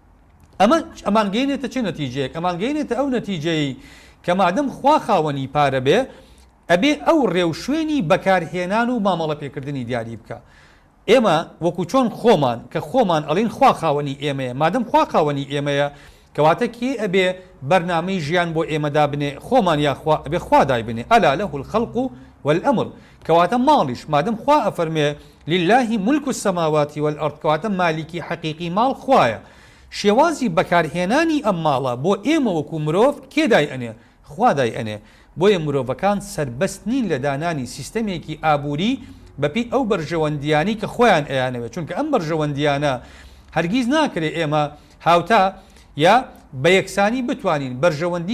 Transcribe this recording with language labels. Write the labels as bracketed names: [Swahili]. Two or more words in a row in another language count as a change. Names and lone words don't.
[Central Kurdish] ئەمان گەینێتە چه نەتیجەیەک ئەمان گەینێتە ئەو نەتیجەی کە مادەم خوا خاوەنی پارە بێ ئەبێ ئەو ڕێوشوێنی بەکارهێنان و مامەڵە پێکردنی دیاری بکە ئێمە وەکو چۆن خۆمان کە خۆمان ئەڵین خوا خاوەنی ئێمەیە مادەم خوا خاوەنی ئێمەیە کەواتە کێ ئەبێ بەرنامەی ژیان بۆ ئێمەدا بنێ خۆمان یاخوا ئەبێ خوادای بنێ [Arabic] ئەلا لەه الخەلق والأمر [Central Kurdish] کەواتە ماڵیش مادەم خوا ئەفەرمێ [Arabic] لله ملك السماوات والأرض [Central Kurdish] کەواتە مالیکی حەقیقی ماڵ خوایە شێوازی بەکارهێنانی ئەم ماڵە بۆ ئێمە وەکو مرۆڤ کێدای ئەنێ خوادای ئەنێ بۆیە مرۆڤەکان سربەست نین لە دانانی سیستەمێکی ئابووری بەپی ئەو بەرژەوەندیانی کە خۆیان ئەیانەوێت چونکە ئەم بەرژەوەندیانە هەرگیز ناکرێ ئێمە هاوتا یا بە یەکسانی بتوانین بەرژەوەندی